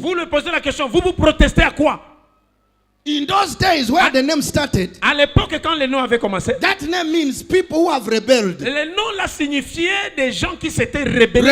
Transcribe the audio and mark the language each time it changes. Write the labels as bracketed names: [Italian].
[French] Vous lui posez la question, vous protestez à quoi? [English] In those days where the name started, [French] à l'époque quand le nom avait commencé, [English] that name means people who have rebelled. [French] Le nom là signifiait des gens qui s'étaient rebellés.